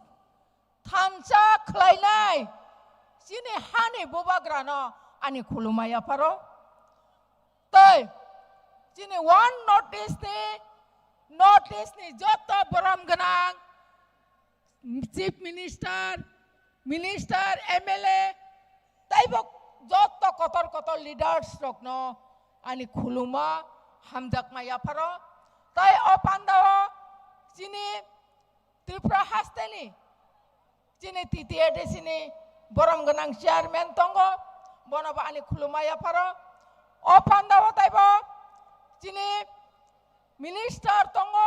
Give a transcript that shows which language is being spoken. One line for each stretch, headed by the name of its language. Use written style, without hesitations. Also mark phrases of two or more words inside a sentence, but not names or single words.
Kok Borok: থানসা খ্লাইনাই সিনি হানি বুবাগ্রানো আনি খুলুমায়া পারো তাই সিনি
English: One North East
Kok Borok: ni যত বরম গনাং
English: Chief Minister MLA
Kok Borok: তাইবক যত কতর কতর লিডার্স রকনো আনি খুলুমা hamjak maya paro tai o pandao sini Tripura hasteni sini TTAD sini borom ganang chairman tongo bono ba ani khulumaya paro o pandao tai bo sini minister tongo